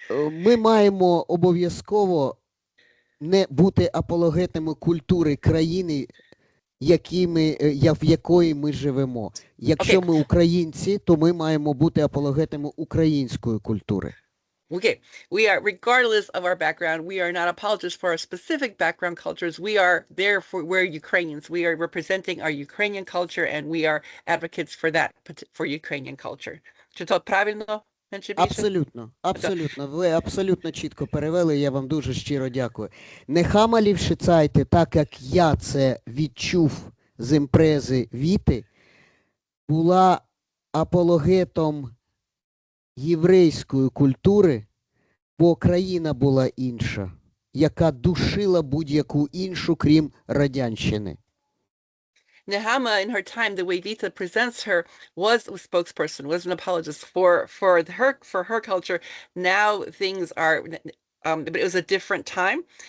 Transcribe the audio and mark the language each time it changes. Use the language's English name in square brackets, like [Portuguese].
[Ukrainian] Ми маємо обов'язково не бути апологетами культури країни, в якої ми живемо. Якщо ми українці, то ми маємо бути апологетами української культури. [English] Okay, we are, regardless of our background, we are not apologists for our specific background cultures. We are there for, we're Ukrainians. We are representing our Ukrainian culture and we are advocates for that, for Ukrainian culture. [Ukrainian] Чи то правильно? Абсолютно, абсолютно. Ви абсолютно чітко перевели, я вам дуже щиро дякую. Нехама Лівшицайте, так як я це відчув з імпрези Віти, була апологетом єврейської культури, бо країна була інша, яка душила будь-яку іншу, крім радянщини. [English] Nehama, in her time, the way Vita presents her, was a spokesperson, was an apologist for her culture. Now things are, but it was a different time.